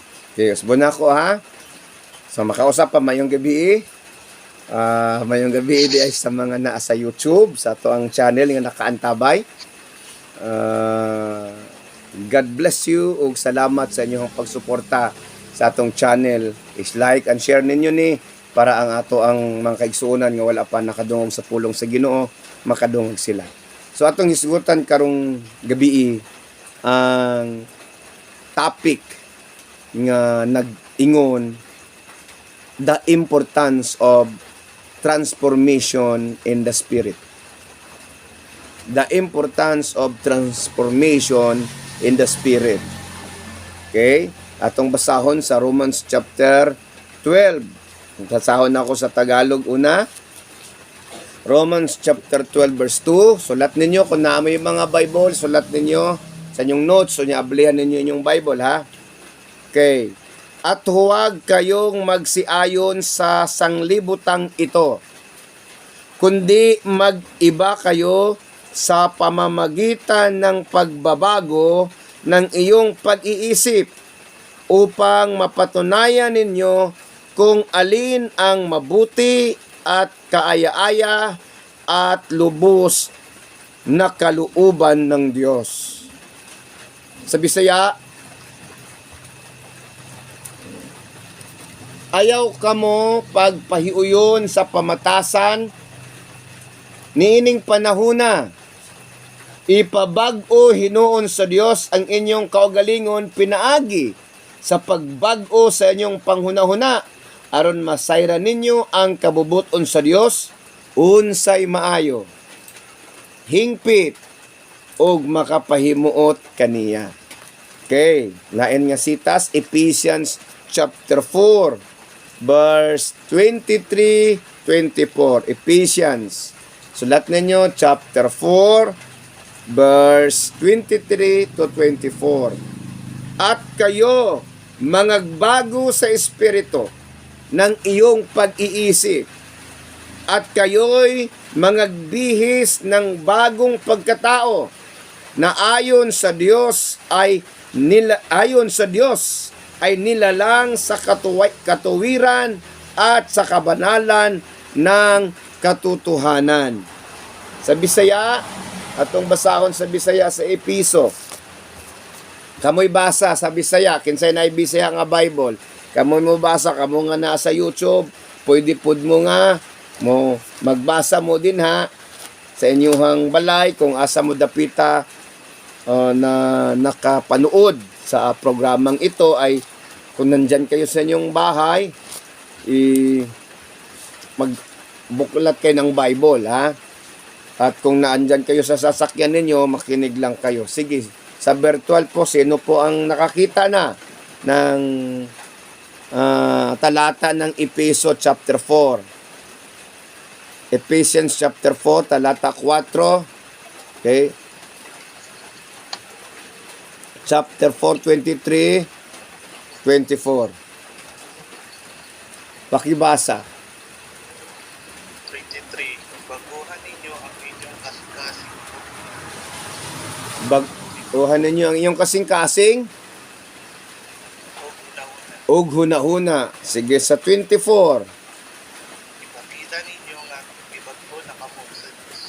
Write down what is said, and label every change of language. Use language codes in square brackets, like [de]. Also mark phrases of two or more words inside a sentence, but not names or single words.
[ceb] Okay, usbo na ako ha. So makausap pa mayong gabi. Mayong gabi di ay sa mga naa sa YouTube, sa ato ang channel nga nakaantabay. God bless you ug salamat sa inyong pagsuporta sa atong channel. Is like and share ninyo ni para ang ato ang mga kaigsuonan nga wala pa nakadungog sa pulong sa Ginoo makadungog sila. So atong hisgutan karong gabi ang topic nga nag-ingon [en] the importance of transformation in the spirit. The importance of transformation in the spirit. [ceb] Okay? Atong basahon sa Romans chapter 12. Basahon ako sa Tagalog una. [en] Romans chapter 12 verse 2. [ceb] Sulat ninyo kung naamay [tl] yung mga [ceb] Bible, sulat ninyo sa inyong notes, so niablihan ninyo [tl] yung Bible [ceb] ha. Okay. [tl] At huwag kayong magsiayon sa sanglibutang ito, kundi mag-iba kayo sa pamamagitan ng pagbabago ng iyong pag-iisip upang mapatunayan ninyo kung alin ang mabuti at kaaya-aya at lubos na kalooban ng Diyos. [ceb] Sa Bisaya, ayaw kamo pagpahiuyon sa pamatasan niining panahona. Ipabag-o hinuon sa Dios ang inyong kaugalingon pinaagi sa pagbag-o sa inyong panghunahuna aron masayra ninyo ang kabubuton sa Dios unsay maayo, hingpit og makapahimuot kaniya. Okay, lain nga sitas [en] Ephesians chapter 4 verse 23-24. [ceb] Ephesians. Sulat ninyo, [en] chapter 4, verse 23 to 24. [tl] At kayo, mangagbago sa espiritu ng iyong pag-iisip. At kayo'y mangagbihis ng bagong pagkatao na ayon sa Diyos ay nilalang sa katuwiran at sa kabanalan ng katotohanan. [ceb] Sa Bisaya, atong basahon sa Bisaya sa Episo. Kamoy basa sa Bisaya, kinsay na Bisaya nga Bible. Kamoy mo basa, kamo nga nasa YouTube, pwede pud mo nga mo magbasa mo din ha sa inyong balay kung asa mo dapita na nakapanood sa programang ito [tl] ay kung nandyan kayo sa inyong bahay, magbuklat kayo ng Bible, ha? At kung naandyan kayo sa sasakyan ninyo, makinig lang kayo. Sige, sa virtual po, sino po ang nakakita na ng talata ng Efeso chapter 4? [en] Ephesians chapter 4, [tl] talata 4. Okay? [en] Chapter 4, 23-24. [tl] Pakibasa. 23. [ceb] Baguhan ninyo ang inyong kasing-kasing. Baguhan ninyo ang inyong kasing-kasing O ug una-una. huna-huna. Sige, sa 24. Ipakita ninyo nga ibagpo na kamo sa Diyos.